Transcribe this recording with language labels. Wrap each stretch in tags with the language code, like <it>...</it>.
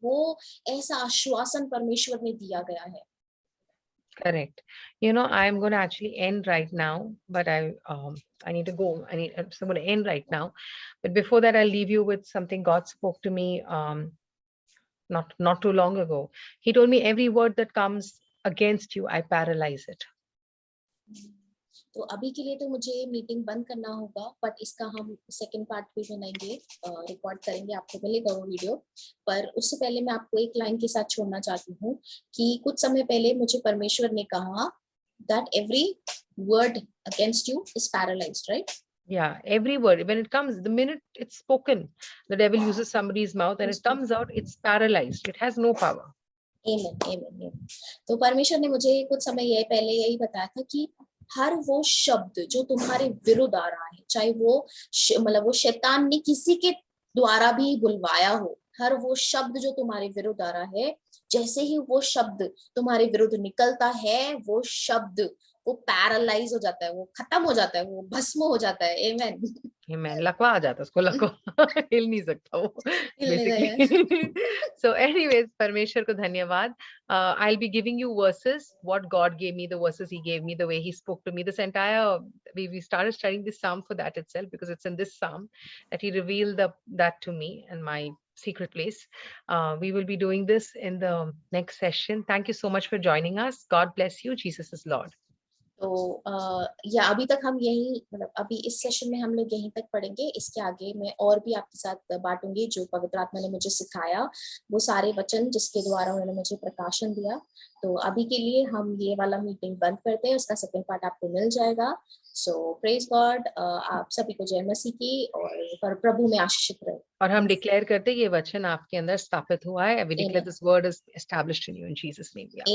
<hi>वो ऐसा आश्वासन परमेश्वर ने दिया गया है।</hi> <en>Correct. I'm going to actually end right now, but I need to go. So I'm going to end right now. But before that, I'll leave you with something God spoke to me not too long ago. He told me, every word that comes against you, I paralyze it.</en> <hi>तो अभी के लिए तो मुझे meeting बंद करना होगा, but इसका हम सेकंड पार्ट भी बनाएंगे, रिकॉर्ड करेंगे, आपको मिलेगा वो वीडियो। पर उससे पहले मैं आपको एक लाइन के साथ छोड़ना चाहती हूँ कि कुछ समय पहले मुझे परमेश्वर ने कहा</hi> <en>that every word against you is paralyzed, right? Yeah, every word, when it comes, the minute it's spoken, the devil uses somebody's mouth and it comes out, it's paralyzed. It has no power. Amen, amen, amen.</en> <hi>तो परमेश्वर ने मुझे कुछ समय पहले यही बताया था कि हर वो शब्द जो तुम्हारे विरुद्ध आ रहा है, चाहे वो मतलब वो शैतान ने किसी के द्वारा भी बुलवाया हो, हर वो शब्द जो तुम्हारे विरुद्ध आ रहा है, जैसे ही वो शब्द तुम्हारे विरुद्ध निकलता है, वो शब्द वो पैरालाइज हो जाता है, वो खत्म हो जाता है, वो भस्म हो जाता है। आमेन।</hi> <en>Amen.</en> <hi>लकवा आ जाता है उसको, लकवा हिल नहीं सकता वो हिलने</hi> <en>basically.</en> <hi>देगा।</hi> <en>So anyways,</en> <hi>परमेश्वर को धन्यवाद.</hi> <en>I'll be giving you verses, what God gave me, the verses He gave me, the way He spoke to me. This entire we started studying this psalm for that itself, because it's in this psalm that He revealed that to me in my secret place. We will be doing this in the next session. Thank you so much for joining us. God bless you. Jesus is Lord.</en> <hi>तो या अभी तक हम यही, मतलब अभी इस session में हम लोग यहीं तक पढ़ेंगे। इसके आगे मैं और भी आपके साथ बांटूंगी जो पवित्र आत्मा ने मुझे सिखाया, वो सारे वचन जिसके द्वारा उन्होंने मुझे प्रकाशन दिया। तो अभी के लिए हम ये वाला मीटिंग बंद करते हैं, उसका सेकंड पार्ट आपको मिल जाएगा।</hi> <en>so praise God,</en> <hi>आप सभी को जय मसीह की, और प्रभु में आशीषित रहे। और हम डिक्लेयर करते हैं ये वचन आपके अंदर स्थापित हुआ है.</hi> <en>We declare Amen. this word is established in you in Jesus name. Yeah.</en>